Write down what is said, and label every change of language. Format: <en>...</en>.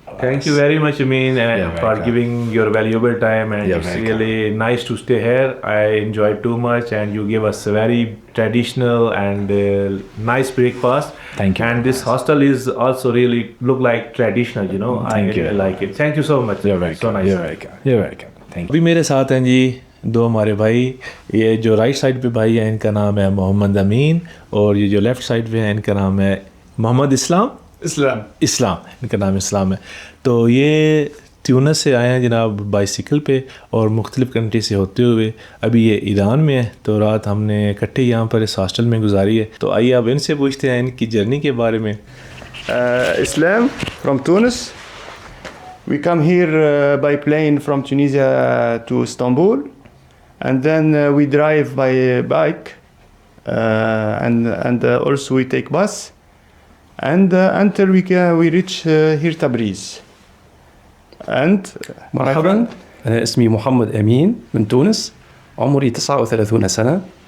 <en>Thank you very much, Amin, for giving your valuable time, and it's really nice to stay here. I enjoyed too much, and you gave us a very traditional and nice breakfast. Thank you. And this hostel is also really look like traditional, you know. Thank you. I like it. Thank you so much. You're welcome. So nice. You're welcome. Thank you.</en> <hi>अभी मेरे साथ हैं जी 2 हमारे भाई. ये जो right side पे भाई है इनका नाम है मोहम्मद अमीन, और ये जो लेफ्ट साइड पे है इनका नाम है मोहम्मद इस्लाम. इनका नाम इस्लाम है. तो ये ट्यूनिस से आए हैं जनाब बाइसिकल पे, और मुख्तलिफ़ कंट्री से होते हुए अभी ये ईरान में है. तो रात हमने इकट्ठे यहाँ पर इस हॉस्टल में गुजारी है. तो आइए अब इनसे पूछते हैं इनकी जर्नी के बारे में.</hi> <en>Islam from Tunis. We come here by plane from Tunisia to Istanbul, and then we drive by bike, and also we take bus, and until we reach here Tabriz. And</en> <ar>مرحبا، أنا اسمي محمد أمين من تونس، عمري 39 سنة.</ar>